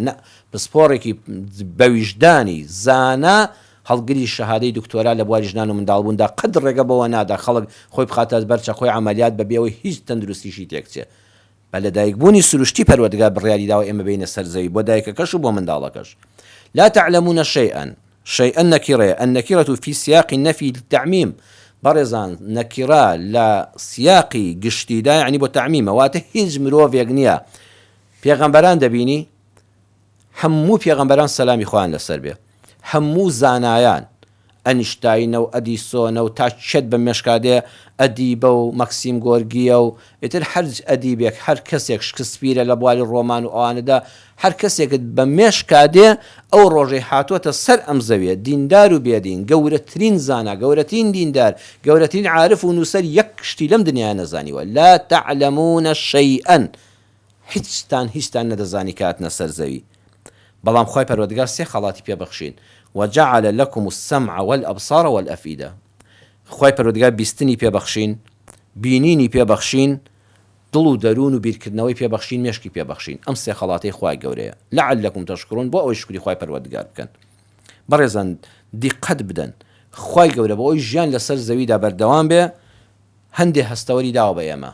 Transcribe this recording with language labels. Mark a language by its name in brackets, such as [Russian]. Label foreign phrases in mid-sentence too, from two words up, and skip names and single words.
[Central Kurdish] نە، پسپۆڕێکی بەویژدانی زانا هەڵگری شەهادەی دکتۆرا لە بواری ژنان و منداڵبووندا قەت ڕێگە بەوە نادا خەڵک خۆی بخاتە بەرچە خۆی عەمەلیات بەبێەوەی هیچ تەندروستیشی تێکچێ. بە لەدایکبوونی سروشتی پەروەردگار بڕیاری داوە ئێمە بینە سەر زەوی بۆ دایکەکەش و بۆ منداڵەکەش. [Arabic] لا تعلمون شيئا، شيئا نكرة، النكرة في سياق النفي للتعميم. [Central Kurdish] بەڕێزان نەکیرا لە سیاقی گشتیدا یعنی بۆ تعمیمە، واتە هیچ مرۆڤێک نییە. پێغەمبەران دەبینی هەموو پێغەمبەران سەلامی خۆیان لەسەر بێ، هەموو زانایان ئەنیشتاینە و ئەدیسۆنە و تا چێت بە مێشکادێ ئەدیبە و مەکسیم گۆرگیە و ئیتر هەر ئەدیبێک هەر کەسێک شکسپیرە لە بواری ڕۆمان و ئەوانەدا هەر کەسێکت بە مێشکادێ ئەو ڕۆژەی هاتووەتە سەر ئەم زەویە دیندار و بێدین، گەورەترین زانا، گەورەترین دیندار، گەورەترین عارف و نووسەر یەک شتی لەم دنیا نەزانیوە. [Arabic] لا تعلمون شيئا، [Central Kurdish] هیچتان نەدەزانی کاتنە سەر زەوی. بەڵام خۆی پەروەردگار سێ خەڵاتی پێبەخشین: [Arabic] وجعل لكم السمع والأبصار والأفئدة. [Central Kurdish] خۆی پەروەردگار بیستنی پێبەخشین، بینینی پێبەخشین، دڵ و دەروون و بیرکردنەوەی پێبەخشین، مێشکی پێبەخشین. ئەم سێ خەڵاتی خوای گەورەیە. [Arabic] لعلكم تشکرون، [Central Kurdish] بۆ ئەوەی شکری خوای پەروەردگار بکەن. بەڕێزان دیقەت بدەن، خوای گەورە بۆ ئەوی ژیان لەسەر زەویدا بەردەوام بێ هەندێک هەستەوەری داوە بە ئێمە.